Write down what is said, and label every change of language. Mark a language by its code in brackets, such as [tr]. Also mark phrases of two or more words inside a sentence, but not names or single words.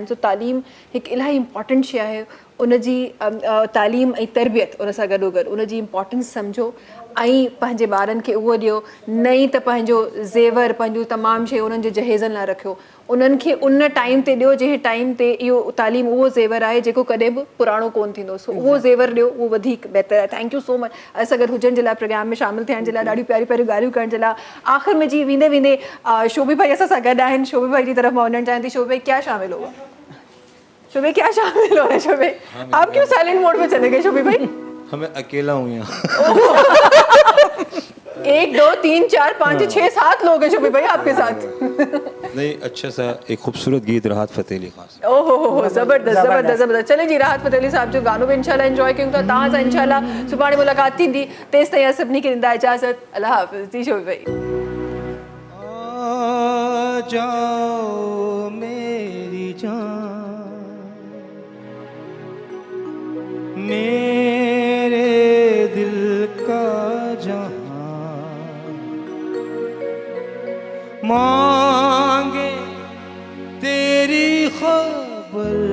[sd] सो तालीम हिकु इलाही इम्पॉर्टेंट शइ आहे। उनजी तालीम ऐं तरबियत उन सां गॾोगॾु उनजी इम्पॉर्टेंस सम्झो ऐं पंहिंजे ॿारनि खे उहो ॾियो। न ई त पंहिंजो ज़ेवर, पंहिंजूं तमामु शयूं उन्हनि जे जहेज़नि लाइ रखियो, उन्हनि खे उन टाइम ते ॾियो जंहिं टाइम ते इहो तालीम उहो ज़ेवर आहे जेको कॾहिं बि पुराणो कोन थींदो। सो उहो ज़ेवर ॾियो, उहो वधीक बहितर आहे। [en] thank you so much [sd] असां गॾु हुजण जे लाइ, प्रोग्राम में शामिलु थियण जे लाइ, ॾाढियूं प्यारियूं प्यारियूं ॻाल्हियूं करण जे लाइ। आख़िर में जी वेंदे वेंदे शोभी भाई असां सां गॾु आहिनि। शोभी भाई जी तरफ़ मां वञणु चाहियां थी। [ur] شوبی بھائی کیا شامل ہوا? شوبی کیا شامل ہو رہا ہے؟ شوبی آپ کیوں سائلنٹ موڈ میں چلے گئے? शोभी भाई ہمیں اکیلا ہوں یہاں. 1 2 3 4 5 6 7 لوگ ہیں شوبی بھائی آپ کے ساتھ. نہیں، اچھا سا ایک خوبصورت گیت راحت فتح علی خان سے. [sd] ओहो जबरदस्त जबरदस्त जबरदस्त। चले जी, राहत फ़तेह अली साहब जो गानो भी इंशाल्लाह एंजॉय कयूं था। तव्हां सां इंशाल्लाह सुभाणे मुलाक़ात थींदी। तेसि ताईं सभिनी खे ॾींदा इजाज़त। अल्लाह हाफ़िज़। जी शोभी भाई। [ur] آ جاؤ میری جان، میرے دل کا جہاں، مانگے تیری خبر,